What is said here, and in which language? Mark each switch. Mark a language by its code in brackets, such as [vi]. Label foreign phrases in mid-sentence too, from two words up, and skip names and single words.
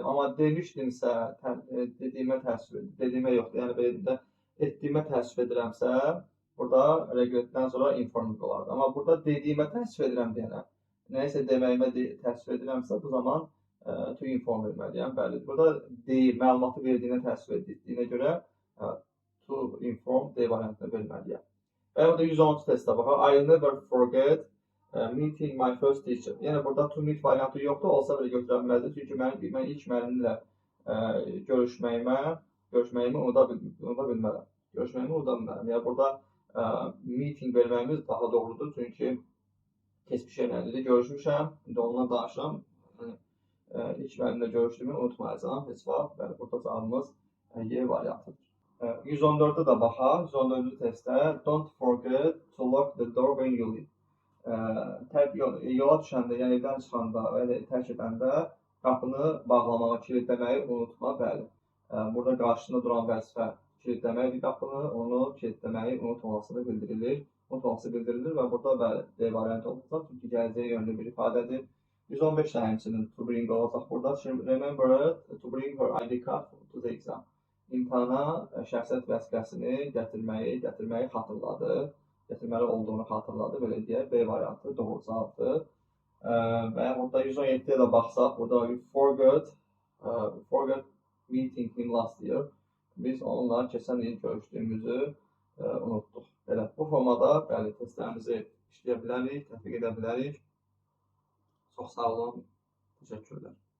[az] Amma demişdimsə, dediyimə yoxdur, yəni belə deyim də, etdiyimə təəssüf edirəmsə, burada regretdən sonra informing olardı. Amma burada dediyimə təəssüf edirəm deyənə, nə isə deməyimə təəssüf edirəmsə, bu zaman [en] to inform [az] verməliyəm. Bəli, burada deyir, məlumatı verdiyinə təəssüf etdiyinə görə [en] to inform [az] D variantını verməliyəm. Və burada 110-cu testə baxaq. [en] I'll never forget meeting my first teacher. [az] Yəni, burada [en] to meet [az] variantı yoxdur, olsa belə götürə bilməzdir. Çünki mən ilk müəllimlə görüşməyimi unuda bilmərəm. Yəni, burada meeting verməyimiz daha doğrudur. Çünki keçmiş ilə görüşmüşəm. İndi onunla danışıram. İlk müəllimlə görüşdüyümü unutmayacağam heç vaxt. Bəli, burada cavabımız Y variantıdır. 114-də də baxaq. [en] 114-cü testdə don't forget to lock the door when you leave. [az] Yola düşəndə, yəni evdən çıxanda və ya tərk edəndə qapını bağlamağı, kilidləməyi unutma. Bəli. Burada qarşısında duran vəzifə kilidləməkdir qapını, onu kilidləməyi unutmamasını bildirilir. Unutmaması bildirilir və burada bəli, D variantı olacaq, çünki gələcəyə yönlü bir ifadədir. 115 də həmçinin [en] to bring [az] olacaq burada. [en] Remember to bring her ID card to the exam. [az] İmtahana şəxsiyyət vəsiqəsini gətirməyi xatırladı. Gətirməli olduğunu xatırladı. Belə deyək, B variantı doğru cavabdır. Və burada 117-yə də baxsaq, burada [en] we forgot meeting him last year. [az] Biz onunla keçən il görüşdüyümüzü unutduq. Belə, bu formada bəli, testlərimizi işləyə bilərik, tətbiq edə bilərik. Çox sağ olun, təşəkkürlər.